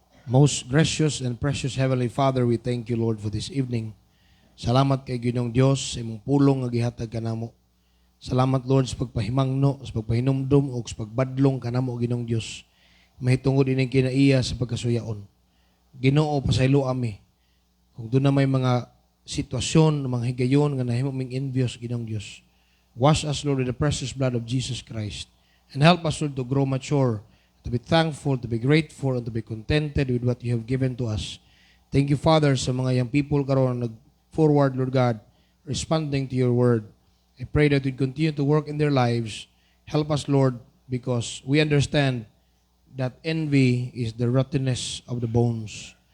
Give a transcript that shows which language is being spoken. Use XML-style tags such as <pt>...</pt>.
<en>Most gracious and precious Heavenly Father, we thank you, Lord, for this evening.</en> <ceb>Salamat kay Ginoong Dios sa imong pulong nga gihatag kanamo. Salamat, Lord, sa pagpahimangno, sa pagpahinumdum o sa pagbadlong kanamo, Ginoong Dios. Mahitungod ining kinaiya sa pagkasuyaon. Ginoo, pasaylo ami. Kung doon na may mga sitwasyon, mga higayon nga nahimo ming envious, Ginoong Dios.</ceb> <en>Wash us, Lord, with the precious blood of Jesus Christ. And help us, Lord, to grow mature, to be thankful, to be grateful, and to be contented with what you have given to us. Thank you, Father,</en> <ceb>sa mga young people karon nag-forward,</ceb> <en>Lord God, responding to your word. I pray that you continue to work in their lives. Help us, Lord, because we understand that envy is the rottenness of the bones.</en>